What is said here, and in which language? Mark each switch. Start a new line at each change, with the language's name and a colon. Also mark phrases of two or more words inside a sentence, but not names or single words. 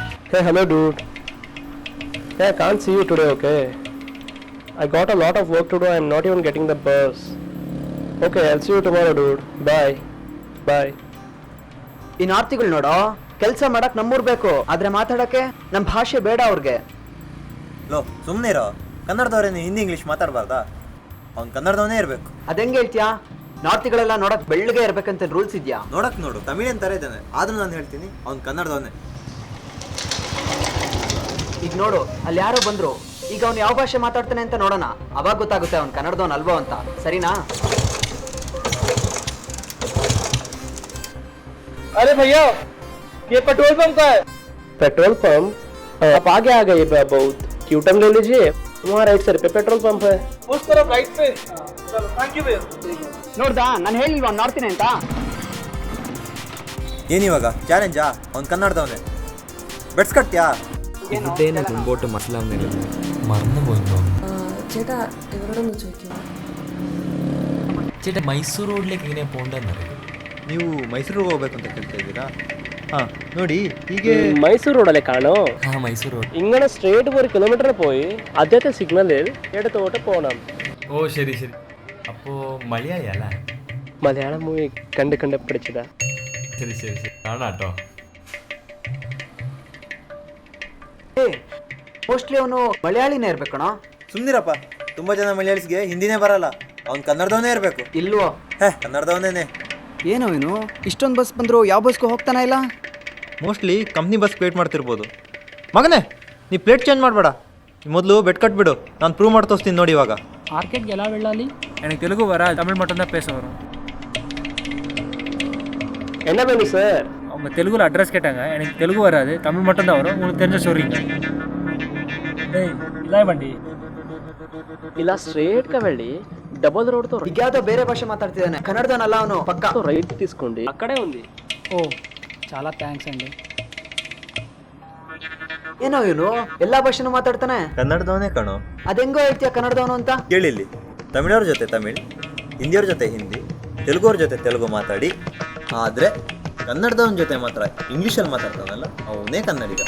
English: Hey, hello, dude. Hey, I can't see you today, okay? I got a lot of work to do. I'm not even getting the bus. Okay, I'll see you tomorrow, dude. Bye. Bye.
Kannada: ಇನ್ ಆರ್ತಿಗಳು ನೋಡೋ, ಕೆಲಸ ಮಾಡಕ್ ನಮ್ಮೂರ್ ಬೇಕು, ಆದ್ರೆ ಮಾತಾಡಕ್ಕೆ ನಮ್ ಭಾಷೆ ಬೇಡ ಅವ್ರಿಗೆ. ಲೋ ಸುಮ್ಮನೆ ಇರೋ. ಕನ್ನಡದವ್ರೇನು ಹಿಂದಿ ಇಂಗ್ಲೀಷ್ ಮಾತಾಡಬಾರ್ದಾ? ಅವ್ನು ಕನ್ನಡದವನೇ ಇರಬೇಕು. ಅದೆಂಗೆ ಹೇಳ್ತೀಯಾ? ನಾರ್ತಿಗಳೆಲ್ಲ ನೋಡಕ್ ಬೆಳ್ಳಗೆ ಇರ್ಬೇಕಂತ ರೂಲ್ಸ್ ಇದ್ಯಾ? ನೋಡಕ್ ನೋಡು ತಮಿಳಿಯನ್ ತರ ಇದ್ದಾನೆ, ಆದ್ರೂ ನಾನು ಹೇಳ್ತೀನಿ ಅವ್ನು ಕನ್ನಡದವನೇ. ಈಗ ನೋಡು, ಅಲ್ಲಿ ಯಾರೋ ಬಂದ್ರು. ಈಗ ಅವ್ನು ಯಾವ ಭಾಷೆ ಮಾತಾಡ್ತಾನೆ ಅಂತ ನೋಡೋಣ, ಅವಾಗ ಗೊತ್ತಾಗುತ್ತೆ ಅವ್ನು ಕನ್ನಡದವನ್ ಅಲ್ವೋ ಅಂತ. ಸರಿನಾ?
Hindi: अरे भैया, ये
English: petrol pump
Hindi: का है।
English: petrol pump?
Hindi: आप आगे आ गए बहुत।
English: U turn
Hindi: ले लीजिए, वहाँ
English: right side
Hindi: पे
English: petrol pump
Hindi: है। उस तरफ राइट पे। चलो,
English: thank you
Hindi: भैया।
Kannada: ನೋಡ್ದಾ, ನಾನು ಹೇಳಿಲ್ವಾ ನಾರ್ತಿನೇ ಅಂತ? ಏನಿವಾಗ ಚಾಲೆಂಜಾ? ಅವ್ನು കന്നഡದವನೇ.
Malayalam: ബെഡ്സ് കട്ടിയാ? ഇതിന്റെ മുമ്പോട്ട് മനസ്സിലാവുന്നില്ല, മറന്നുപോയിട്ടോ. ചേട്ടാ ഇവരോടൊന്ന് ചോദിക്കുമോ? ചേട്ടാ മൈസൂർ റോഡിലേക്ക് എങ്ങനെയാ പോകേണ്ടതെന്നറിയാം?
Kannada: ನೀವು ಮೈಸೂರಿಗೆ ಹೋಗ್ಬೇಕು ಅಂತ ಕೇಳ್ತಾ ಇದ್ದೀರಾ? ಹಾಂ ನೋಡಿ, ಹೀಗೆ
Malayalam: മൈസൂർ റോഡല്ലേ കാണോ? ആ മൈസൂർ റോഡ്. ഇങ്ങനെ സ്ട്രേറ്റ് ഒരു കിലോമീറ്റർ പോയി ആദ്യത്തെ സിഗ്നലിൽ ഇടത്തോട്ട് പോകണം. ഓ ശരി ശരി. അപ്പോൾ മലയാളി അല്ല? മലയാളം മൂവി കണ്ട് കണ്ട് പഠിച്ചതാ. ശരി ശരി ശരി, കാണാട്ടോ.
Kannada: ಮೋಸ್ಟ್ಲಿ ಅವನು ಮಲಯಾಳಿನೇ ಇರ್ಬೇಕಣ. ಸುಮ್ಮನಿರಪ್ಪ, ತುಂಬ ಜನ ಮಲಯಾಳಿಸ್ಗೆ ಹಿಂದಿನೇ ಬರಲ್ಲ. ಅವ್ನು ಕನ್ನಡದವನೇ ಇರಬೇಕು. ಇಲ್ವೋ? ಕನ್ನಡದವನೇ. ಏನೋ ಇವನು ಇಷ್ಟೊಂದು ಬಸ್ ಬಂದ್ರು ಯಾವ ಬಸ್ಗೂ ಹೋಗ್ತಾನೆ ಇಲ್ಲ.
English: mostly company bus wait
Kannada: ಮಾಡ್ತಿರ್ಬೋದು. ಮಗನೇ, ನೀ
English: plate change
Kannada: ಮಾಡಬೇಡ, ಮೊದಲು ಬೆಡ್ ಕಟ್ಬಿಡು, ನಾನು ಪ್ರೂವ್ ಮಾಡಿ ತೋರಿಸ್ತೀನಿ ನೋಡಿ. ಇವಾಗ
Tamil: மார்க்கெட் எல்லா வெள்ளாலி எனக்கு தெலுங்கு வரா, தமிழ் மட்டும்தான் பேச வரும். என்ன வேணும் சார்? அவங்க தெலுங்குல அட்ரஸ் கேட்டாங்க, எனக்கு தெலுங்கு வராது, தமிழ் மட்டும்தான் வரும். உங்களுக்கு தெரிஞ்ச சொல்றீங்க. ஏய்
Telugu: ఇలా బండి ఇలా స్ట్రేట్ గా వెళ్ళి
English: double road
Telugu: తో
Kannada: ಈಗ ಯಾವ್ದೋ ಬೇರೆ ಭಾಷೆ ಮಾತಾಡ್ತಿದ್ದಾನೆ, ಕನ್ನಡದವನಲ್ಲ ಅವನು ಪಕ್ಕ.
Telugu: రైట్ తీసుకోండి, అక్కడే ఉంది. ఓ చాలా థ్యాంక్స్ అండి.
Kannada: ಏನೋ ಇವನು ಎಲ್ಲಾ ಭಾಷೆನೂ ಮಾತಾಡ್ತಾನೆ. ಕನ್ನಡದವನೇ ಕಣೋ. ಅದೆಂಗೋ ಹೇಳ್ತೀಯ ಕನ್ನಡದವನು ಅಂತ? ಕೇಳಿಲ್ಲಿ, ತಮಿಳವ್ರ ಜೊತೆ ತಮಿಳ್, ಹಿಂದಿಯವ್ರ ಜೊತೆ ಹಿಂದಿ, ತೆಲುಗುವ್ರ ಜೊತೆ ತೆಲುಗು ಮಾತಾಡಿ, ಆದರೆ ಕನ್ನಡದವನ ಜೊತೆ ಮಾತ್ರ ಇಂಗ್ಲೀಷಲ್ಲಿ ಮಾತಾಡ್ತಾನಲ್ಲ, ಅವನೇ ಕನ್ನಡಿಗ.